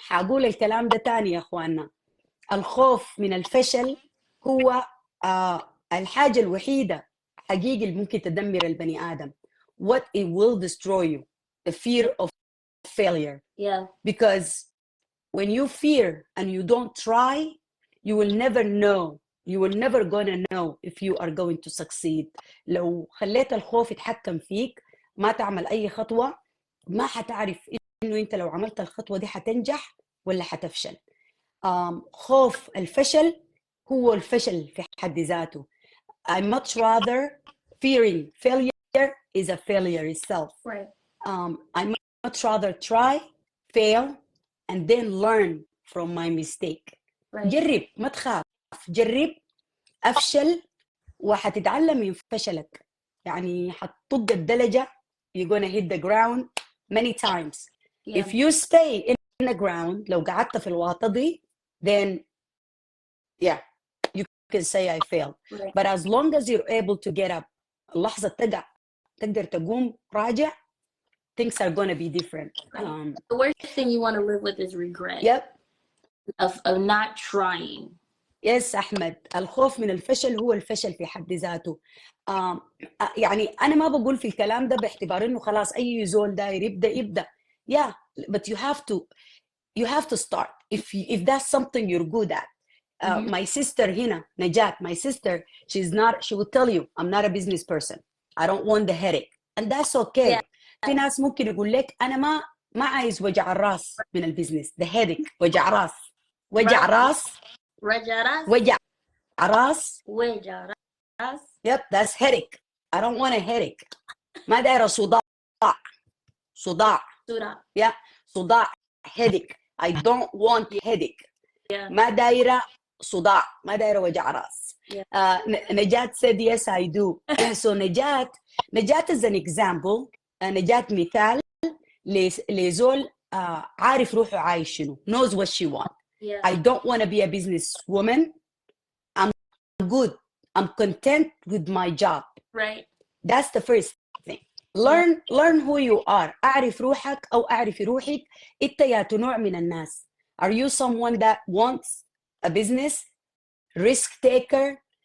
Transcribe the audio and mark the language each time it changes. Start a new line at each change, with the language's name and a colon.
Arabic: هقول الكلام ده تاني يا أخوانا. الخوف من الفشل هو الحاجة الوحيدة حقيقي اللي ممكن تدمر البني آدم.
English: What it will destroy you. The fear of failure. Yeah. Because when you fear and you don't try, you will never know. You will never gonna know if you are going to succeed.
Arabic: لو خليت الخوف يتحكم فيك ما تعمل أي خطوة، ما حتعرف إنه أنت لو عملت الخطوة دي حتنجح ولا حتفشل. خوف الفشل هو الفشل في حد ذاته.
English: I much rather fearing failure is a failure itself. Right. I much rather try, fail, and then learn from my mistake. Right.
Arabic: جرب، ما تخاف، جرب، أفشل وحتتعلم من فشلك. يعني حتطق الدلجة.
English: You're gonna hit the ground many times. Yeah. If you stay in the ground,
Arabic: لو قعدت في الواطة دي,
English: then yeah, you can say I failed. Right. But as long as you're able to get up,
Arabic: اللحظة تقدر تقوم راجع,
English: things are going to be different. Right. The worst thing you want to live with is regret. Yep. Of not trying. Yes, Ahmed.
Arabic: الخوف من الفشل هو الفشل في حد ذاته. يعني أنا ما بقول في الكلام ده باعتبار إنه خلاص أي زول داير يبدأ.
English: Yeah, but you have to start. If that's something you're good at. My sister
Arabic: هنا,
English: Najat, my sister, she will tell you, I'm not a business person. I don't want the headache. And that's okay. Yeah.
Arabic: في ناس ممكن يقول لك أنا ما عايز وجع الراس من البيزنس.
English: The headache,
Arabic: وجع راس. وجع راس. وجع راس. وجع راس.
English: Yep, that's headache. I don't want a headache.
Arabic: ما دايرة صداع.
English: Yeah,
Arabic: صداع.
English: Headache. I don't want headache. Yeah.
Arabic: ما دايرة صداع. ما دايرة وجع راس.
English: Najat said yes, I do. So Najat is an example.
Arabic: Najat مثال لزول عارف روحه عايش شنو.
English: Knows what she wants. Yeah. I don't want to be a businesswoman. I'm good. I'm content with my job. Right. That's the first thing. Learn who you are.
Arabic: أعرف روحك أو أعرف روحك. أنت يا نوع من الناس.
English: Are you someone that wants a business? Risk taker?